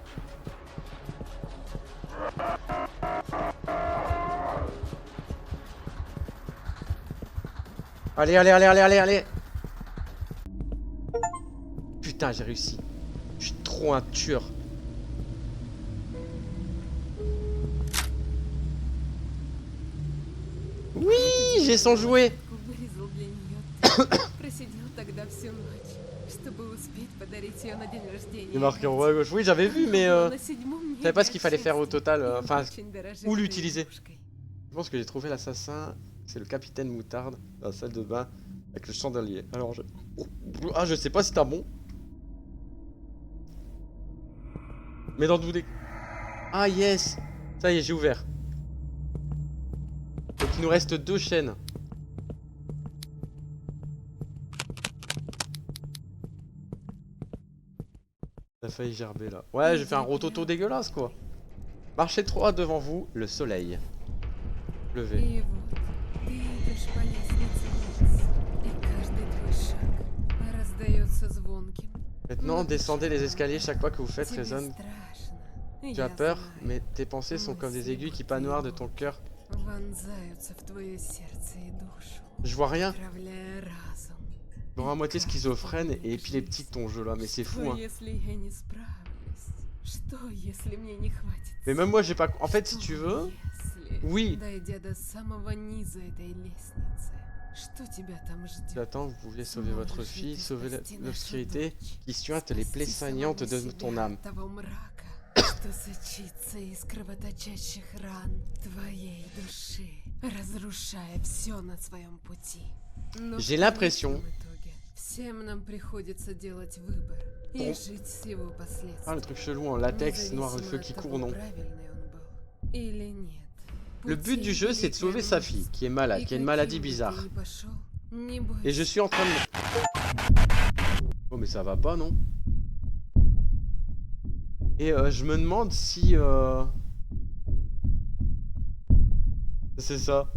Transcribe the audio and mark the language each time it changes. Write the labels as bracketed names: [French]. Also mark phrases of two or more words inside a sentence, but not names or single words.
[French] Allez, allez, allez, allez, allez, allez. Putain, j'ai réussi. Je suis trop un tueur. Oui, j'ai son jouet. [Russian] Вырезал для нее. Просидел тогда всю ночь, чтобы успеть подарить ее на день рождения. [French] Il est marqué en haut à gauche. Oui, j'avais vu, mais [Russian] На седьмом [French] je savais pas ce qu'il fallait faire au total. Enfin, [Russian] очень дорожит [French] où [Russian] этой [French] l'utiliser. [Russian] игрушкой. [French] Je pense que j'ai trouvé l'assassin. C'est le capitaine Moutarde dans la salle de bain avec le chandelier. Alors je... Ah, je sais pas si t'as bon. Mais dans tous les... Ah yes. Ça y est, j'ai ouvert. Donc il nous reste 2 chaînes. Ça a failli gerber là. Ouais, j'ai fait un rototo dégueulasse quoi. Marchez 3 devant vous, le soleil. Levez. [Russian] И вот, ты идешь по лестнице вниз, и каждый твой шаг раздается звонким. [French] Maintenant, descendez les escaliers, chaque fois que vous faites [Russian] Тебе [French] résonne. [Russian] страшно. [French] Tu as [Russian] Я [French] peur, [Russian] знаю. [French] mais tes pensées sont comme des aiguilles qui panoirent de ton cœur. [Russian] Вонзаются в твое сердце и душу, [French] Je vois rien. [Russian] отравляя разум. [French] Genre à moitié schizophrène et épileptique ton jeu là, mais c'est fou [Russian] Что, [French] hein. [Russian] если я не справлюсь? Что, если мне не хватит [French] Mais même moi j'ai pas... En fait si [Russian] Что, [French] tu veux... [Russian] если, [French] Oui. [Russian] дойдя до самого низа этой лестницы, что тебя там ждет? [French] J'attends, vous pouviez sauver votre fille, sauver l'obscurité qui suinte les plaies saignantes de ton âme. [Russian] Того мрака, что сочится из кровоточащих ран твоей души, разрушая все на своем пути. Но [French] J'ai [Russian] в [French] l'impression- [Russian] конечном итоге всем нам приходится делать выбор и [French] Bon. [Russian] жить с его [French] Ah [Russian] последствиями. [French] le truc chelou en latex, noir de feu [Russian] Независимо [French] qui [Russian] от [French] court, [Russian] того, [French] non. [Russian] правильный он был или нет. [French] Le but du jeu c'est de sauver sa fille, qui est malade, qui a une maladie bizarre. Et je suis en train de... Oh mais ça va pas non? Et je me demande si... C'est ça.